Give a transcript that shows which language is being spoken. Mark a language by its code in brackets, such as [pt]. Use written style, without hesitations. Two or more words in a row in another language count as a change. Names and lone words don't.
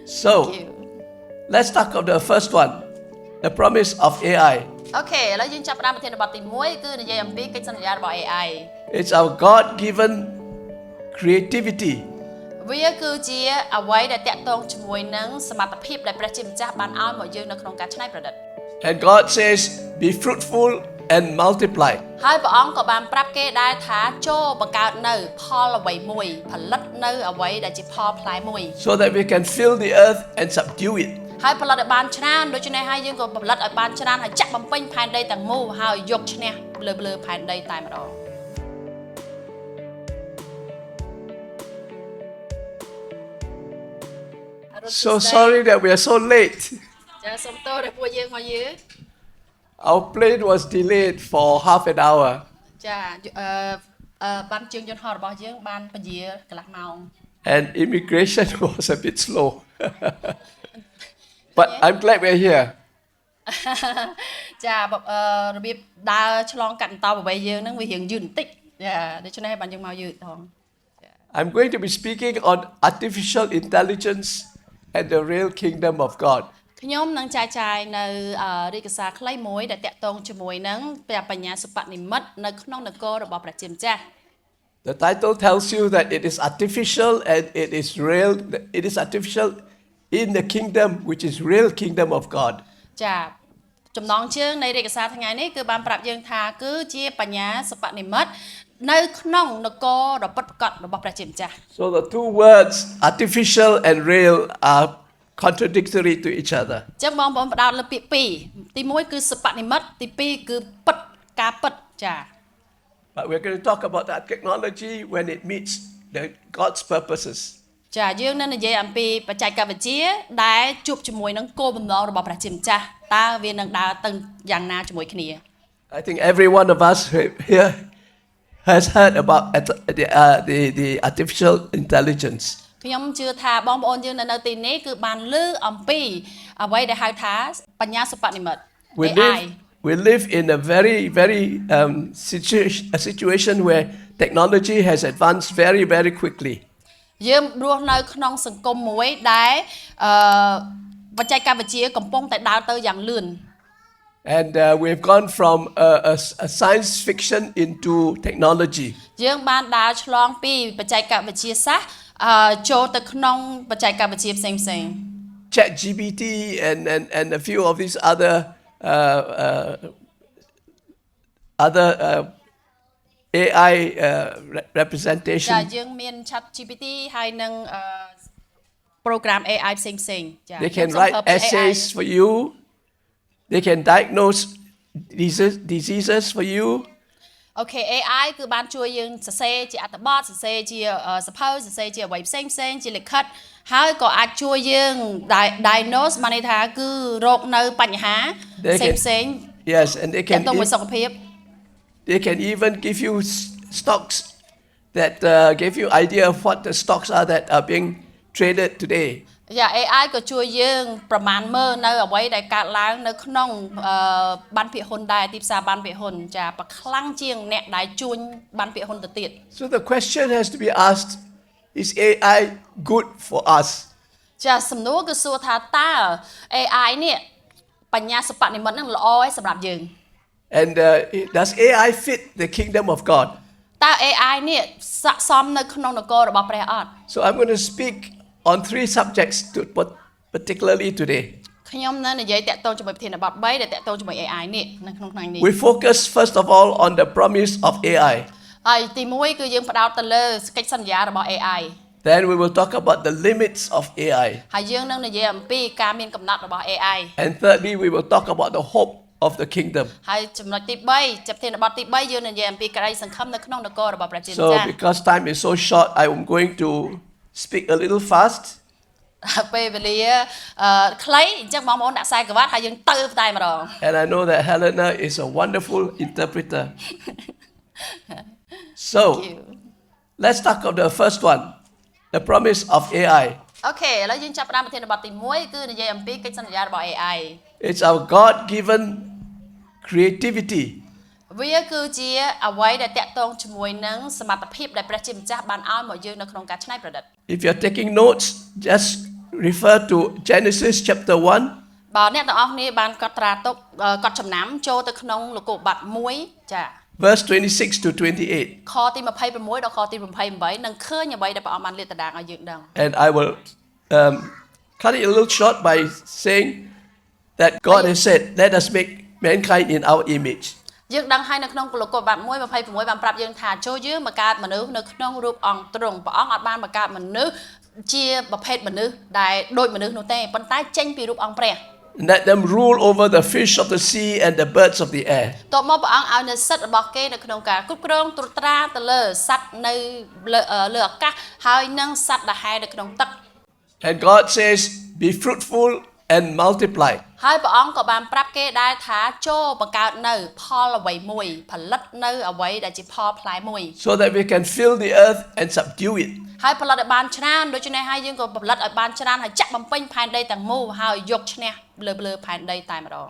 [en] So let's talk about the first one, the promise of AI. [km] អូខេឥឡូវយើងចាប់ផ្ដើមប្រធានបទទី1គឺនិយាយអំពីកិច្ចសន្យារបស់ AI [en] It's our God-given creativity. [km] វាគឺជាអ្វីដែលតាក់ទងជាមួយនឹងសមត្ថភាពដែលព្រះជាម្ចាស់បានឲ្យមកយើងនៅក្នុងការច្នៃប្រឌិត [en] And God says, be fruitful and multiply. [km] ហើយព្រះអង្គក៏បានប្រាប់គេដែរថាចូលបង្កើតនៅផលអ្វីមួយផលិតនៅអ្វីដែលជាផលផ្លែមួយ [en] So that we can fill the earth and subdue it. [km] ហើយផលិតឲ្យបានច្រើនដូច្នេះហើយយើងក៏ផលិតឲ្យបានច្រើនហើយចាក់បំពេញផែនដីទាំងមូលហើយយកឈ្នះលើផែនដីតែម្ដង [en] So sorry that we are so late. [km] ចាសូមទោសដែលពួកយើងមកយឺ [en] Our plane was delayed for half an hour. [km] ចាបានជើងយន្តហោះរបស់យើងបានពជាកន្លះម៉ោង [en] And immigration was a bit slow. But I'm glad we're here. [km] ចារបៀបដើរឆ្លងកាត់អន្តោប្រវេសន៍យើងហ្នឹងវារៀងយឺតបន្តិចចាដូច្នេះហើយបានយើងមកយឺតផង [en] I'm going to be speaking on artificial intelligence and the real kingdom of God. [km] ខ្ញុំនឹងចែកចាយនៅរាជសារខ្លីមួយដែលតាក់ទងជាមួយនឹងបញ្ញាសិប្បនិម្មិតនៅក្នុងនគររបស់ព្រះជាម្ចាស់ [en] The title tells you that it is artificial and it is real. It is artificial in the kingdom which is real kingdom of God. [km] ចាចំណងជើងនៃរាជសារថ្ងៃនេះគឺបានប្រាប់យើងថាគឺជាបញ្ញាសិប្បនិម្មិតនៅក្នុងនគរដ៏ពិតប្រាកដរបស់ព្រះជាម្ចាស់ [en] So the two words artificial and real are contradictory to each other. [km] អញ្ចឹងបងប្អូនផ្ដោតលើពាក្យពីរទី1គឺសិប្បនិម្មិតទី2គឺពិតការពិតចា [en] But we're going to talk about that technology when it meets God's purposes. [km] ចាយើងនឹងនិយាយអំពីបច្ចេកវិទ្យាដែលជួបជាមួយនឹងគោលបំណงរបស់ព្រះជាម្ចាស់តើវានឹងដើរទៅយ៉ាងណាជាមួយគ្នា [en] I think every one of us here has heard about the artificial intelligence. [km] ខ្ញុំជឿថាបងប្អូនយើងនៅទីនេះគឺបានឮអំពីអ្វីដែលហៅថាបញ្ញាសិប្បនិម្មិត AI [en] We live in a very situation where technology has advanced very quickly. [km] យើងរស់នៅក្នុងសង្គមមួយដែលបច្ចេកវិទ្យាកំពុងតែដើរទៅយ៉ាងលឿន [en] And we've gone from a science fiction into technology. [km] យើងបានដើរឆ្លងពីបច្ចេកវិទ្យាសាស្ត្រចូលទៅក្នុងបច្ចេកវិទ្យាផ្សេងៗ [en] ChatGPT and a few of these other AI representation [km] ចាយើងមាន ChatGPT ហើយនឹង [en] program AI [km] ផ្សេងៗចា [en] They can write essays for you. They can diagnose diseases for you. [km] អូខេ AI គឺបានជួយយើងសរសេរជាអត្ថបទសរសេរជាសភៅសរសេរជាអ្វីផ្សេងជាលិខិតហើយក៏អាចជួយយើង diagnose បានន័យថាគឺរកនៅបញ្ហាផ្សេង [en] Yes, and they can [km] ទៅមួយសុខភាព [en] They can even give you stocks that give you idea of what the stocks are that are being traded today. [km] យ៉ា AI ក៏ជួយយើងប្រមាណមើលនៅអ្វីដែលកើតឡើងនៅក្នុងបានភាគហ៊ុនដែរទីផ្សារបានភាគហ៊ុនចាប្រខ្លាំងជាងអ្នកដែលជួញបានភាគហ៊ុនទៅទៀត [en] So the question has to be asked, is AI good for us? [km] ចាសំណួរគឺសួរថាតើ AI នេះបញ្ញាសិប្បនិម្មិតហ្នឹងល្អឯសម្រាប់យើង [en] And does AI fit the kingdom of God? [km] តើ AI នេះស័ក្តិសមនៅក្នុងនគររបស់ព្រះអត់ [en] So I'm going to speak on three subjects particularly today. [km] ខ្ញុំនឹងនិយាយតាក់ទងជាមួយប្រធានបទ3ដែលតាក់ទងជាមួយ AI នេះនៅក្នុងថ្ងៃនេះ [en] We focus first of all on the promise of AI. [km] ហើយទី1គឺយើងផ្ដោតទៅលើកិច្ចសន្យារបស់ AI [en] Then we will talk about the limits of AI. [km] ហើយយើងនឹងនិយាយអំពីការមានកំណត់របស់ AI [en] And thirdly, we will talk about the hope of the kingdom. [km] ហើយចំណុចទី3ចាប់ប្រធានបទទី3យើងនឹងនិយាយអំពីក្តីសង្ឃឹមនៅក្នុងនគររបស់ព្រះជាម្ចាស់ [en] So because time is so short, I am going to speak a little fast. [km] ពេលវេលាខ្លីអញ្ចឹងបងប្អូនដាក់ខ្សែក្រវ៉ាត់ហើយយើងទៅតែម្ដង [en] And I know that Helena is a wonderful interpreter. So, let's talk about the first one, the promise of AI. [km] អូខេឥឡូវយើងចាប់ផ្ដើមប្រធានបទទី1គឺនិយាយអំពីកិច្ចសន្យារបស់ AI [en] It's our God-given creativity. [km] វាគឺជាអ្វីដែលតាក់ទងជាមួយនឹងសមត្ថភាពដែលព្រះជាម្ចាស់បានឲ្យមកយើងនៅក្នុងការច្នៃប្រឌិត [en] If you're taking notes, just refer to Genesis chapter 1, [km] បើអ្នកទាំងអស់គ្នាបានកត់ត្រាទុកកត់ចំណាំចូលទៅក្នុងលោកុបាទ1ចា [en] verse 26 to 28. [km] ខទី26ដល់ខទី28នឹងឃើញអ្វីដែលព្រះអង្គបានលាតត្រដាងឲ្យយើងដឹង [en] And I will cut it a little short by saying that God has said, let us make mankind in our image. [km] យើងដឹងហើយនៅក្នុងលោកុបាទ1 26បានប្រាប់យើងថាចូលយើងមកកើតមនុស្សនៅក្នុងរូបអង្គទ្រង់ព្រះអង្គអត់បានមកកើតមនុស្សជាប្រភេទមនុស្សដែលដូចមនុស្សនោះទេប៉ុន្តែចេញពីរូបអង្គព្រះ [en] Let them rule over the fish of the sea and the birds of the air. [km] តបមកព្រះអង្គឲ្យនៅសិទ្ធិរបស់គេនៅក្នុងការគ្រប់គ្រងត្រួតត្រាទៅលើសត្វនៅលើអាកាសហើយនិងសត្វដែលហែលនៅក្នុងទឹក [en] And God says, be fruitful and multiply. [km] ហើយព្រះអង្គក៏បានប្រាប់គេដែរថាចូលបង្កើតនៅផលអ្វីមួយផលិតនៅអ្វីដែលជាផលផ្លែមួយ [en] So that we can fill the earth and subdue it. [km] ហើយផលិតឲ្យបានច្រើនដូច្នេះហើយយើងក៏ផលិតឲ្យបានច្រើនហើយចាក់បំពេញផែនដីទាំងមូលហើយយកឈ្នះលើផែនដីតែម្ដង